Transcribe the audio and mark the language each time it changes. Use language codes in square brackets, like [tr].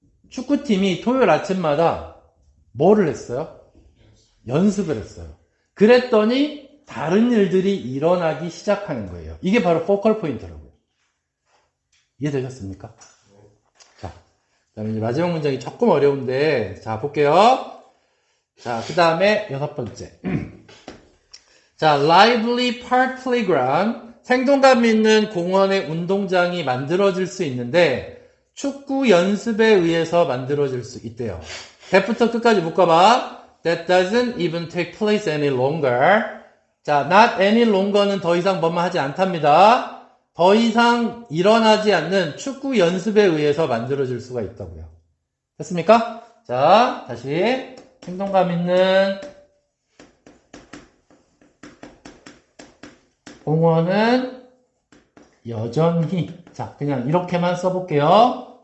[ko] 축구팀이 토요일 아침마다 뭐를 했어요? 연습을 했어요. 그랬더니 다른 일들이 일어나기 시작하는 거예요. 이게 바로 포컬 포인트라고요. 이해되셨습니까? 자, 그다음에 이제 마지막 문장이 조금 어려운데, 자, 볼게요. 자, 그 다음에 여섯 번째. [en] 자, lively park playground. [ko] 생동감 있는 공원의 운동장이 만들어질 수 있는데, 축구 연습에 의해서 만들어질 수 있대요. 대부터 끝까지 묶어봐. [en] That doesn't even take place any longer. 자, not any longer는 [ko] 더 이상 뭐만 하지 않답니다. 더 이상 일어나지 않는 축구 연습에 의해서 만들어질 수가 있다고요. 됐습니까? 자, 다시 행동감 있는 공원은 여전히, 자, 그냥 이렇게만 써볼게요.